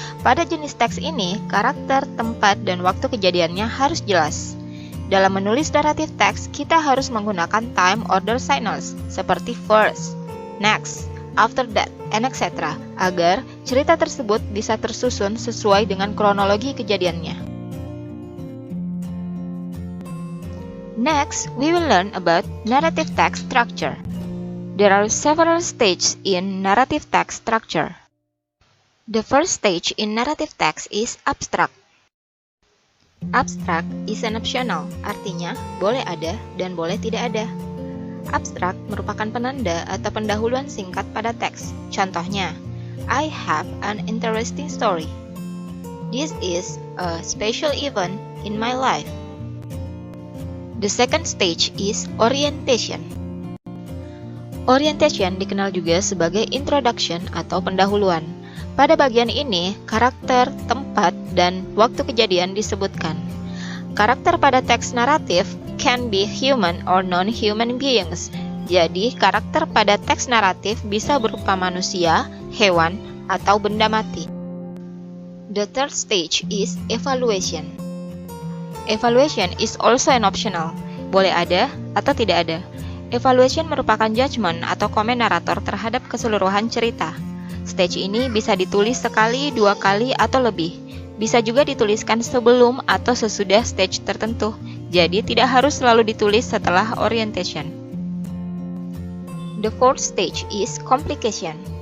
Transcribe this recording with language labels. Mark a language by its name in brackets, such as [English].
[Indonesian] Pada jenis teks ini, karakter, tempat, dan waktu kejadiannya harus jelas. Dalam menulis narrative text, kita harus menggunakan time order signals, seperti [English] first, next, after that, and etc. [Indonesian] agar cerita tersebut bisa tersusun sesuai dengan kronologi kejadiannya. [English] Next, we will learn about narrative text structure. There are several stages in narrative text structure. The first stage in narrative text is abstract. Abstract is an optional, [Indonesian] artinya boleh ada dan boleh tidak ada. Abstrak merupakan penanda atau pendahuluan singkat pada teks. Contohnya, [English] I have an interesting story. This is a special event in my life. The second stage is orientation. [Indonesian] Orientation dikenal juga sebagai introduction atau pendahuluan. Pada bagian ini, karakter, tempat, dan waktu kejadian disebutkan. Karakter pada teks naratif [English] can be human or non-human beings. [Indonesian] Jadi, karakter pada teks naratif bisa berupa manusia, hewan, atau benda mati. [English] The third stage is evaluation. Evaluation is also an optional. [Indonesian] Boleh ada atau tidak ada. Evaluation merupakan judgment atau komen narator terhadap keseluruhan cerita. Stage ini bisa ditulis sekali, 2 kali, atau lebih. Bisa juga dituliskan sebelum atau sesudah stage tertentu. Jadi tidak harus selalu ditulis setelah orientation. [English] The fourth stage is complication.